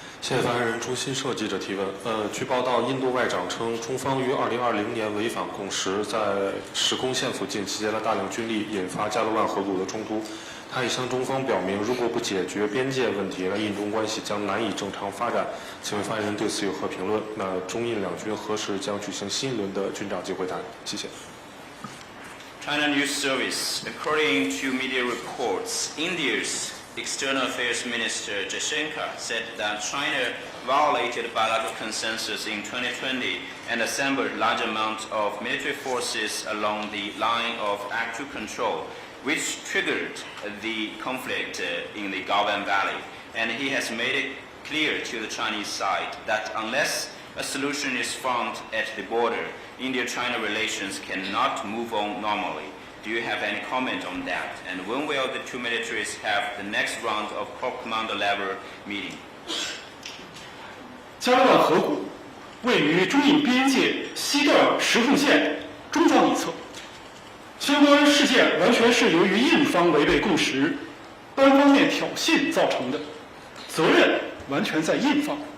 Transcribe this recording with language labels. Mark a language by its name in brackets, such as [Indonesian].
[Chinese] 谢发言人朱新社记者提问。据报道，印度外长称，中方于2020年违反共识，在实空线附近集结了大量军力，引发加勒万河谷的冲突。他已向中方表明，如果不解决边界问题，那印中关系将难以正常发展。请问发言人对此有何评论？那中印两军何时将举行新一轮的军长级会谈？谢谢。 [English] China News Service. According to media reports, India's External Affairs Minister Jaishankar said that China violated bilateral consensus in 2020 and assembled large amounts of military forces along the line of actual control, which triggered the conflict in the Galvan Valley. And he has made it clear to the Chinese side that unless a solution is found at the border, India-China relations cannot move on normally. Do you have any comment on that? And when will the two militaries have the next round of Corps Commander level meeting? [Chinese] 加勒万河谷位于中印边界西段实控线中方一侧，相关事件完全是由于印方违背共识、单方面挑衅造成的，责任完全在印方。